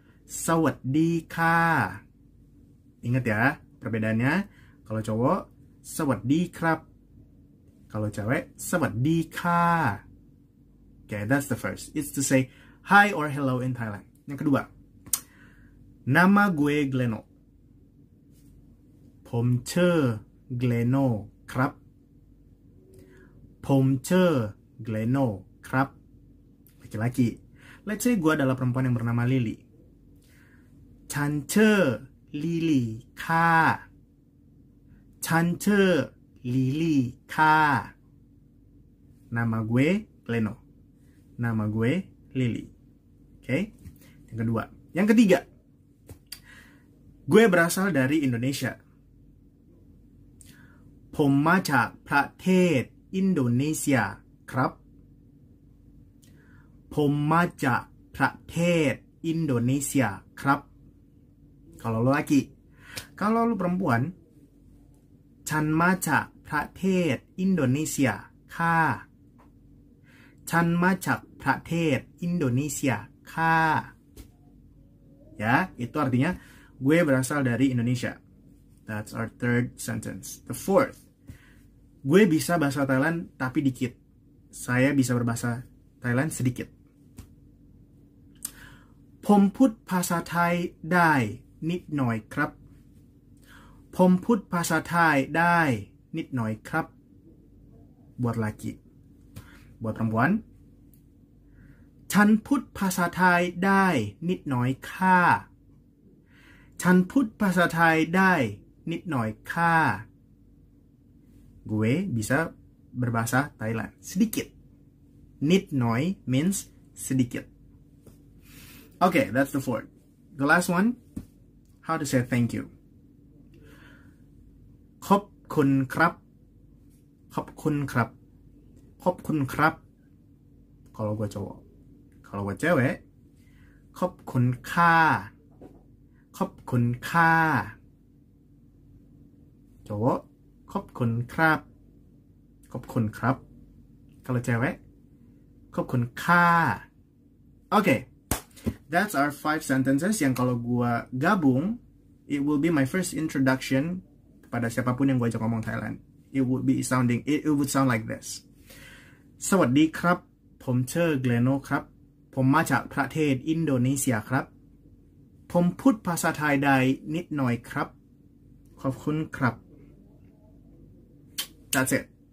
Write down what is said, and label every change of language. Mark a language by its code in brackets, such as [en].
[th] Sawadee ka. [id] Ingat ya, perbedaannya. Kalau cowok, [th] Sawadee krap. [id] Kalau cewek, [th] Sawadee ka. [en] Okay, that's the first. It's to say hi or hello in Thailand. [id] Yang kedua, nama gue Gleno. [th] ผมชื่อ Gleno ครับ ผมชื่อ Gleno ครับ [id] Laki-laki. [en] Let's say [id] gue adalah perempuan yang bernama Lily. [th] ฉันชื่อ Lily ค่ะ ฉันชื่อ Lily ค่ะ [id] Nama gue Gleno. Nama gue Lily. Oke. Yang kedua. Yang ketiga. Gue berasal dari Indonesia. [th] ผมมาจากประเทศอินโดนีเซียครับ ผมมาจากประเทศอินโดนีเซียครับ [id] Kalau lo laki. Kalau lo perempuan, [th] ฉันมาจากประเทศอินโดนีเซียค่ะ ฉันมาจากประเทศอินโดนีเซียค่ะ [id] Ya, itu artinya gue berasal dari Indonesia. [en] That's our third sentence. The fourth, [id] gue bisa bahasa Thailand tapi dikit. Saya bisa berbahasa Thailand sedikit. [th] ผมพูดภาษาไทยได้นิดหน่อยครับ ผมพูดภาษาไทยได้นิดหน่อยครับ [id] Buat laki. Buat perempuan, [th] ฉันพูดภาษาไทยได้นิดหน่อยค่ะ ฉันพูดภาษาไทยได้นิดหน่อยค่ะ [id] Gue bisa berbahasa Thailand sedikit. [th] Nit noi [en] means sedikit. Okay, that's the fourth. The last one, how to say thank you. [th] ขอบคุณครับ ขอบคุณครับ ขอบคุณครับ [id] Kalau gue cowok. Kalau gue cewek, [th] ขอบคุณค่ะ ขอบคุณค่ะ [id] Cowok, [th] ขอบคุณครับ ขอบคุณครับ [id] Kalau cewek, [th] ขอบคุณค่ะ [en] Okay, that's our 5 sentences [id] yang kalau gue gabung, [en] it will be my first introduction [id] kepada siapapun yang gue ajak ngomong Thailand. [en] It would sound like this. [th] สวัสดีครับ ผมชื่อ Gleno ครับ ผมมาจากประเทศอินโดนีเซียครับ ผมพูดภาษาไทยได้นิดหน่อยครับ ขอบคุณครับ [en] That's it.